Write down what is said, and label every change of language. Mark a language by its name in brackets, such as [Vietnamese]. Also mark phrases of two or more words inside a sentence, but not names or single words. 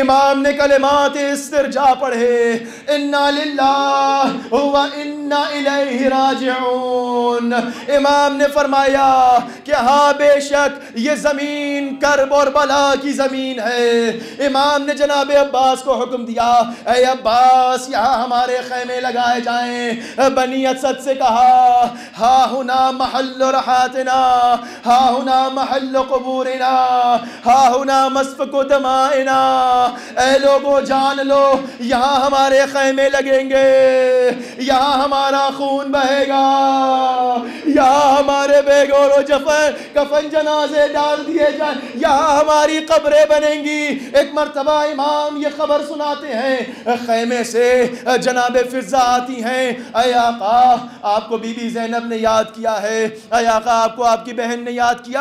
[Urdu] امام نے کلمات استرجاع پڑھے، [Arabic] انا للہ و انا الیہ راجعون۔ [Urdu] امام نے فرمایا کہ ہاں بے شک یہ زمین کرب اور بلا کی زمین ہے۔ امام نے جناب عباس کو حکم دیا، اے عباس یہاں ہمارے خیمے لگائے جائیں۔ بنی اسد سے کہا [Arabic] ہا ہنا محل رحاتنا، ہا ہنا محل قبورنا، ہا ہنا مسفک دمائنا۔ [Urdu] اے لوگوں جان لو یہاں ہمارے خیمے لگیں گے، یہاں ہمارا خون بہے گا، یہاں ہمارے بے گور و کفن جنازے ڈال دیے جائیں، یہاں ہماری قبریں بنیں گی۔ ایک مرتبہ امام یہ خبر سناتے ہیں، خیمے سے جناب فضا آتی ہیں، اے آقا آپ کو بی بی زینب نے یاد کیا ہے، اے آقا آپ کو آپ کی بہن نے یاد کیا۔